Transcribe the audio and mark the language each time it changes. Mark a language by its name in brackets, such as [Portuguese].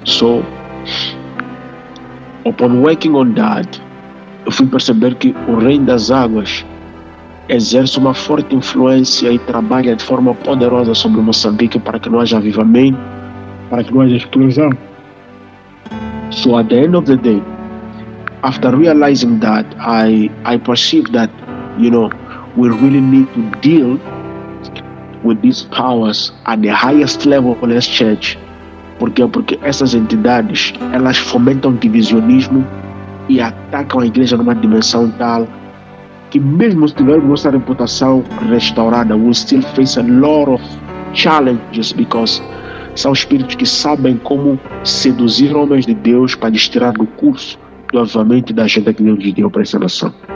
[English] So, upon working on that, [Portuguese] eu fui perceber que o reino das águas exerce uma forte influência e trabalha de forma poderosa sobre Moçambique para que não haja avivamento, para que não haja explosão. [English] So at the end of the day, after realizing that, I perceived that, we really need to deal with these powers at the highest level as church. [Portuguese] Por quê? Porque essas entidades, elas fomentam divisionismo e atacam a igreja numa dimensão tal que mesmo se tivermos nossa reputação restaurada, [English] we'll still face a lot of challenges, [Portuguese] because são espíritos que sabem como seduzir homens de Deus para destirar do curso do avivamento da agenda que Deus deu para essa nação.